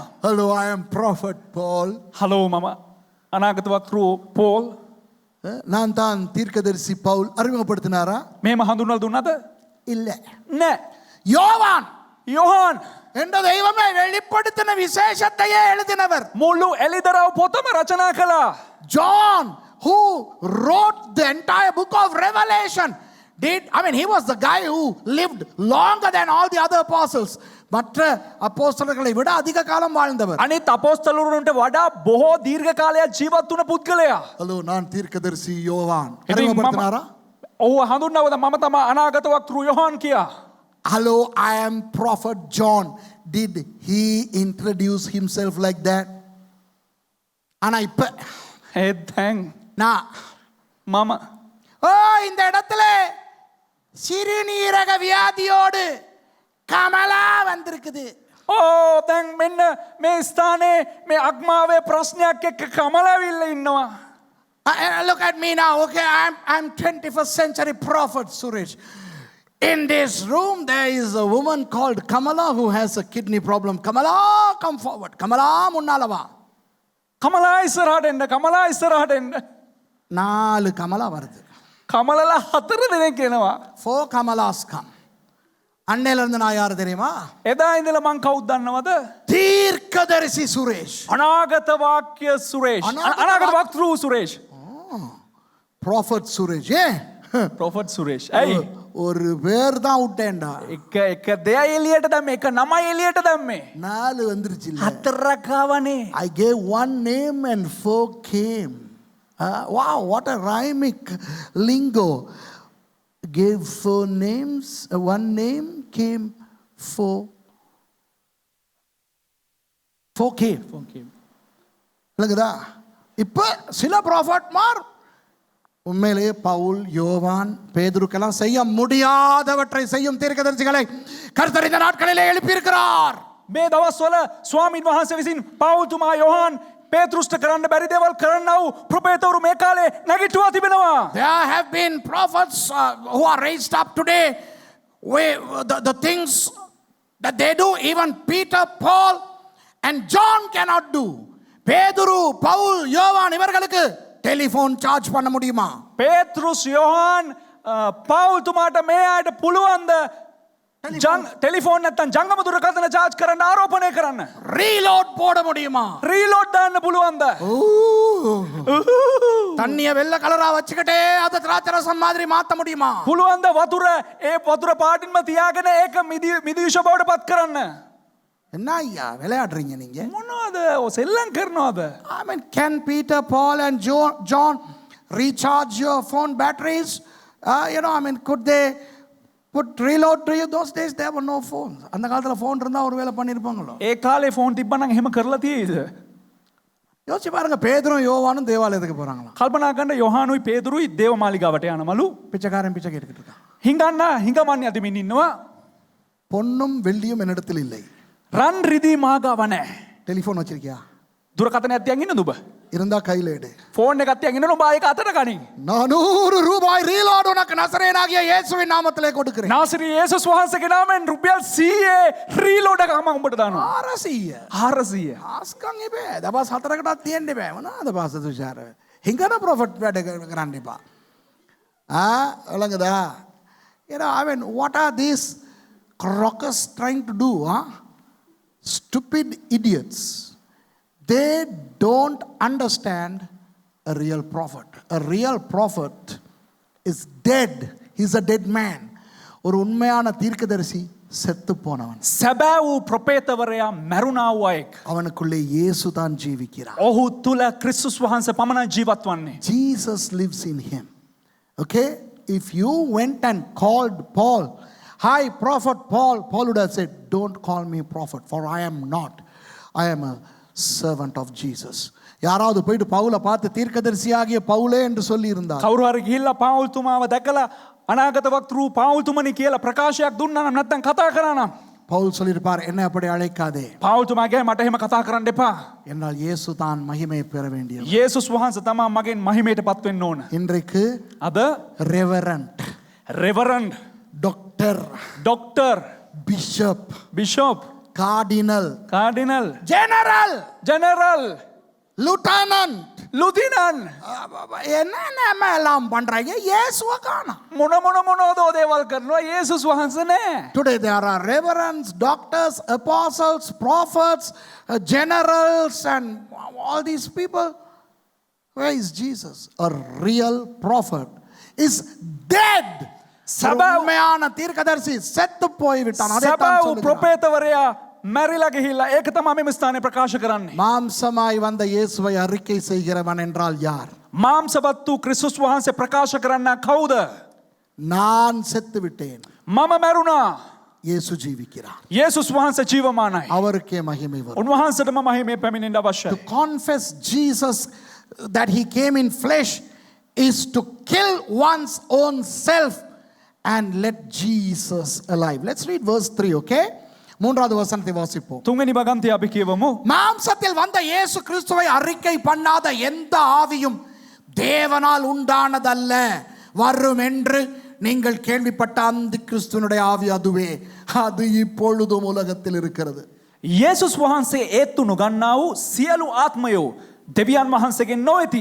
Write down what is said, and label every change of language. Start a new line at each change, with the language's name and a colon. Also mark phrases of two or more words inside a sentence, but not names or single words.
English: Hello, I am prophet Paul.
Sinhala: හලෝ මම අනාගත වක්තෘ පෝල්.
Tamil: நான் தான் தீர்க்கதரிசி பவுல் அறிமுகப்படுத்தினாரா?
Sinhala: මේම හඳුන්වලා දුන්නද?
Tamil: இல்ல.
Sinhala: නෑ.
Tamil: யோவான்
Sinhala: යොහාන්
Tamil: என்ற தெய்வமே வெளிப்படுத்தின விசேஷத்தையே எழுதினவர்.
Sinhala: මුල්ලු එලිදරව් පොතම රචනා කළා.
English: John, who wrote the entire book of Revelation, he was the guy who lived longer than all the other apostles.
Tamil: மற்ற அப்போஸ்தலர்களை விட அதிக காலம் வாழ்ந்தவர்.
Sinhala: අනිත් අපොස්තලවරුන්ට වඩා බොහෝ දීර්ඝ කාලයක් ජීවත් වුණ පුද්ගලයා.
Tamil: ஹலோ, நான் தீர்க்கதரிசி யோவான்.
Sinhala: ඉතින්
Tamil: அறிமுகப்படுத்தினாரா?
Sinhala: ඔහු හඳුන්වනවද මම තමයි අනාගත වක්තෘ යොහාන් කියා.
English: Hello, I am prophet John. Did he introduce himself like that?
Tamil: ஆனா இப்ப
Sinhala: ඒත් දැන්
Tamil: நான்
Sinhala: මම
Tamil: இந்த இடத்துல சிறுநீரக வியாதியோடு கமலா வந்திருக்குது.
Sinhala: දැන් මෙන්න මේ ස්ථානයේ මේ අක්මාවේ ප්‍රශ්නයක් එක්ක කමලවිල්ල ඉන්නවා.
English: Look at me now. Okay, I'm 21st century prophet Suresh. In this room there is a woman called Kamala who has a kidney problem. Kamala, come forward. Kamala,
Tamil: முன்னால வா.
Sinhala: කමලා ඉස්සරහට එන්න කමලා ඉස්සරහට එන්න.
Tamil: 4 Kamala வருது.
Sinhala: කමලලා 4 දෙනෙක් එනවා.
English: 4 Kamalas come.
Tamil: அன்னையில இருந்து நான் யாரு தெரியுமா?
Sinhala: එදා ඉඳලා මං කවුද දන්නවද?
Tamil: தீர்க்கதரிசி சுரேஷ்.
Sinhala: අනාගත වාක්‍ය සුරේෂ්. අනාගත වක්තෘ සුරේෂ්.
Tamil: Prophet சுரேஷ்.
Sinhala: ප්‍රොෆට් සුරේෂ්. ඇයි?
Tamil: ஒரு பேர் தான் விட்டேன்டா.
Sinhala: එක දෙයයි එළියට දැම්මේ. එක නමයි එළියට දැම්මේ.
Tamil: 4 வந்துருச்சு இல்ல.
Sinhala: 4ක් ආවනේ.
English: I gave 1 name and 4 came. Wow, what a rhymic lingo. Gave 4 names, 1 name came 4 came.
Tamil: இல்லைங்கதா? இப்ப சில ப்ராஃபட்மார் உண்மையிலேயே பவுல், யோவான், பேதுருக்கெல்லாம் செய்ய முடியாதவற்றை செய்யும் தீர்க்கதரிசிகளை கர்த்தர் இந்த நாட்களிலே எழுப்பியிருக்கிறார்.
Sinhala: මේ දවස්වල ස්වාමීන් වහන්සේ විසින් පවුල්තුමා යොහාන් පේතෘෂ්ට කරන්න බැරි දේවල් කරන්නව ප්‍රොපේතවරු මේ කාලේ නැගිටුවා තිබෙනවා.
English: There have been prophets who are raised up today. The things that they do, even Peter, Paul and John cannot do.
Tamil: பேதுரு, பவுல், யோவான் இவர்களுக்கு டெலிஃபோன் சார்ஜ் பண்ண முடியுமா?
Sinhala: පේතෘස් යොහාන් පවුල්තුමාට මේ අයට පුළුවන්ද ටෙලිෆෝන් නැත්තම් ජංගම දුරකථන charge කරන්න ආරෝපණය කරන්න?
Tamil: ரீலோட் போட முடியுமா?
Sinhala: ரீலோட் දාන්න පුළුවන්ද?
Tamil: தண்ணிய வெள்ளை கலரா வச்சுக்கிட்டே அதை திராட்சரசம் மாதிரி மாத்த முடியுமா?
Sinhala: පුළුවන්ද වතුර ඒ වතුර පාටින්ම තියාගෙන ඒක මිදිවිෂ බවට පත් කරන්න?
Tamil: என்ன ஐயா விளையாடுறீங்க நீங்க?
Sinhala: මොනවද සෙල්ලම් කරනවද?
English: I mean, can Peter, Paul and John recharge your phone batteries? Could they put reload to you? Those days there were no phones.
Tamil: அந்த காலத்துல ஃபோன் இருந்தா ஒருவேளை பண்ணிருப்பாங்களோ?
Sinhala: ඒ කාලේ ෆෝන් තිබ්බනම් එහෙම කරලා තියෙයිද?
Tamil: யோசிச்சு பாருங்க, பேதுரும் யோவானும் தேவாலயத்துக்கு போறாங்களா?
Sinhala: කල්පනා කරන්න යොහානුයි පේදුරුයි දේවමාලිගාවට යනමලු.
Tamil: பிச்சைக்காரன் பிச்சை கேட்டுக்கிட்டு இருக்கான்.
Sinhala: හිඟමන් යදිමින් ඉන්නවා.
Tamil: பொன்னும் வெள்ளியும் என்னிடத்தில் இல்லை.
Sinhala: රන් රිදී මාගාව නැහැ.
Tamil: டெலிஃபோன் வச்சிருக்கியா?
Sinhala: දුරකථනයක් තියන් ඉන්නද ඔබ?
Tamil: இருந்தா கையில எடு.
Sinhala: ෆෝන් එකක් තියන් ඉන්නද ඔබ ඒක අතට ගනින්.
Tamil: 400 ரூபாய் ரீலோட் உனக்கு நசரேயனாகிய இயேசுவின் நாமத்திலே கொடுக்கிறேன்.
Sinhala: නාසරී යේසුස් වහන්සේගේ නාමයෙන් රුපියල් 100 රීලෝඩ් එකක් මම උඹට දානවා.
Tamil: 400.
Sinhala: ආස්කම් ඉබේ. දවස් 4කටත් තියෙන්න බෑ. මොනවාද පාස තුෂාර? හිඟන ප්‍රොෆට් වැඩ කරන්න එපා. ඔලංගදා.
English: What are these crockers trying to do? Stupid idiots. They don't understand a real prophet. A real prophet is dead. He's a dead man.
Tamil: ஒரு உண்மையான தீர்க்கதரிசி செத்து போனவன்.
Sinhala: සැබෑ වූ ප්‍රොපේතවරයා මැරුණා වූ අයෙක්.
Tamil: அவனுக்குள்ளே இயேசு தான் ஜீவிக்கிறார்.
Sinhala: ඔහු තුල ක්‍රිස්තුස් වහන්සේ පමණයි ජීවත් වන්නේ.
English: Jesus lives in him. Okay? If you went and called Paul, "Hi, Prophet Paul," Paul would have said, "Don't call me prophet, for I am not. I am a servant of Jesus."
Tamil: யாராவது போயிட்டு பவுலை பார்த்து தீர்க்கதரிசியாகிய பவுலே என்று சொல்லி இருந்தார்.
Sinhala: කවුරු හරි ගිහිල්ලා පාවුල්තුමාව දැකලා අනාගත වක්තෘ පාවුල්තුමනි කියලා ප්‍රකාශයක් දුන්නා නම් නැත්නම් කතා කරා නම්
Tamil: பவுல் சொல்லியிருப்பார், "என்னை அப்படி அழைக்காதே.
Sinhala: පාවුල්තුමාගේ මට එහෙම කතා කරන්න එපා.
Tamil: என்னால் இயேசு தான் மகிமை பெற வேண்டியவர்."
Sinhala: යේසුස් වහන්සේ තමයි මගෙන් මහිමයට පත් වෙන්න ඕන.
Tamil: இன்றைக்கு
Sinhala: අද
Tamil: ரெவரண்ட்,
Sinhala: රෙවරන්ඩ්,
Tamil: டாக்டர்,
Sinhala: ඩොක්ටර්,
Tamil: பிஷப்,
Sinhala: බිෂොප්,
Tamil: கார்டினல்,
Sinhala: කාඩිනල්,
Tamil: ஜெனரல்,
Sinhala: ජෙනරල්,
Tamil: லிeutenant,
Sinhala: ලුදිනන්
Tamil: என்னென்ன எல்லாம் பண்றாங்க இயேசுவை காணோம்.
Sinhala: මොනදෝ දේවල් කරනවා යේසුස් වහන්සේ නෑ.
English: Today there are reverends, doctors, apostles, prophets, generals, and all these people. Where is Jesus? A real prophet is dead.
Tamil: உண்மையான தீர்க்கதரிசி செத்து போய்விட்டான். அதைத்தான்
Sinhala: සැබෑවූ
Tamil: சொல்லுகிறார்.
Sinhala: ප්‍රොපේතවරයා මැරිලා ගිහිල්ලා ඒක තමයි මේ ස්ථානයේ ප්‍රකාශ කරන්නේ.
Tamil: மாம்சமாய் வந்த இயேசுவை அறிக்கை செய்கிறவன் என்றால் யார்?
Sinhala: මාම්සවත් වූ ක්‍රිස්තුස් වහන්සේ ප්‍රකාශ කරන්න කවුද?
Tamil: நான் செத்து விட்டேன்,
Sinhala: මම මැරුණා.
Tamil: இயேசு ஜீவிக்கிறார்.
Sinhala: යේසුස් වහන්සේ ජීවමානයි.
Tamil: அவருக்கே மகிமை வரும்.
Sinhala: උන්වහන්සේටම මහිමේ පැමිණෙන්න
English: To
Sinhala: අවශ්‍යයි.
English: confess Jesus that he came in flesh is to kill one's own self and let Jesus alive. Let's read verse 3,
Tamil: okay? மூன்றாவது வசனத்தை வாசிப்போம்.
Sinhala: තුන්වෙනි භගන්තය අපි කියවමු.
Tamil: மாம்சத்தில் வந்த இயேசு கிறிஸ்துவை அறிக்கை பண்ணாத எந்த ஆவியும் தேவனால் உண்டானதல்ல. வரும் என்று நீங்கள் கேள்விப்பட்ட அந்த கிறிஸ்துவனுடைய ஆவி அதுவே. அது இப்பொழுதும் உலகத்தில் இருக்கிறது.
Sinhala: යේසුස් වහන්සේ ඒත්තු නොගන්නා වූ සියලු ආත්මයෝ දෙවියන් වහන්සේගෙන් නොවෙති.